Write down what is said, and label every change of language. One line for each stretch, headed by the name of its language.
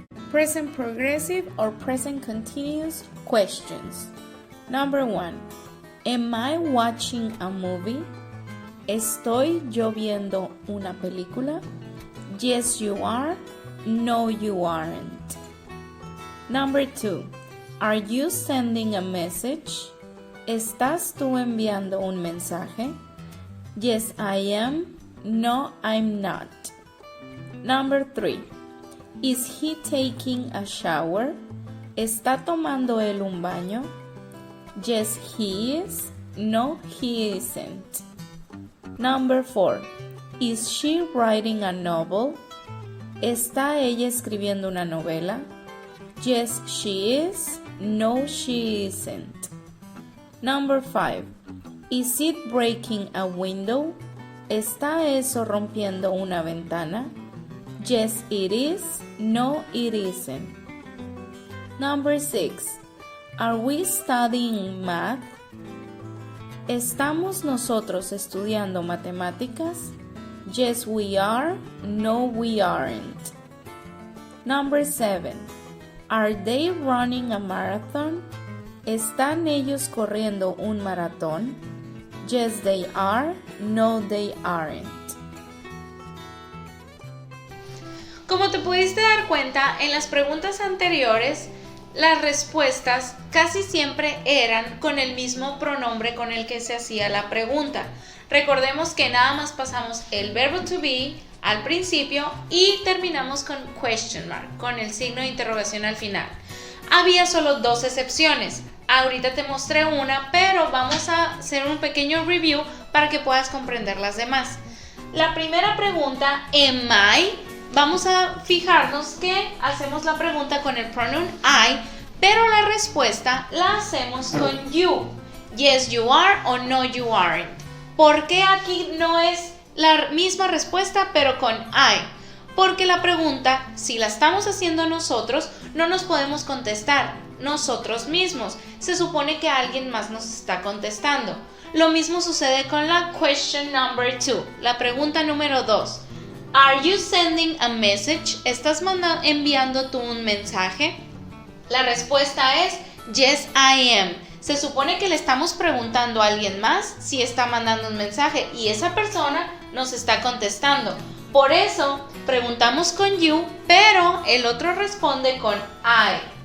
English: Present progressive or present continuous questions. Number 1. Am I watching a movie?
Spanish: ¿Estoy yo viendo una película?
English: Yes, you are. No, you aren't. Number 2. Are you sending a message?
Spanish: ¿Estás tú enviando un mensaje?
English: Yes, I am. No, I'm not. Number 3. Is he taking a shower?
Spanish: ¿Está tomando él un baño?
English: Yes, he is. No, he isn't. Number 4. Is she writing a novel?
Spanish: ¿Está ella escribiendo una novela?
English: Yes, she is. No, she isn't. Number 5. Is it breaking a window?
Spanish: ¿Está eso rompiendo una ventana?
English: Yes, it is. No, it isn't. Number 6. Are we studying math?
Spanish: ¿Estamos nosotros estudiando matemáticas?
English: Yes, we are. No, we aren't. Number 7. Are they running a marathon?
Spanish: ¿Están ellos corriendo un maratón?
English: Yes, they are. No, they aren't.
Spanish: Como te pudiste dar cuenta, en las preguntas anteriores las respuestas casi siempre eran con el mismo pronombre con el que se hacía la pregunta. Recordemos que nada más pasamos el verbo to be al principio y terminamos con
English: question mark,
Spanish: con el signo de interrogación al final. Había solo 2 excepciones. Ahorita te mostré una, pero vamos a hacer un pequeño review para que puedas comprender las demás. La primera pregunta, am I, vamos a fijarnos que hacemos la pregunta con el pronoun I, pero la respuesta la hacemos con you.
English: Yes, you are o no, you aren't.
Spanish: ¿Por qué aquí no es la misma respuesta pero con I? Porque la pregunta, si la estamos haciendo nosotros, no nos podemos contestar nosotros mismos. Se supone que alguien más nos está contestando. Lo mismo sucede con la
English: question number 2,
Spanish: la pregunta número 2.
English: Are you sending a message?
Spanish: ¿Estás enviando tú un mensaje? La respuesta es
English: yes, I am.
Spanish: Se supone que le estamos preguntando a alguien más si está mandando un mensaje y esa persona nos está contestando. Por eso preguntamos con you, pero el otro responde con I.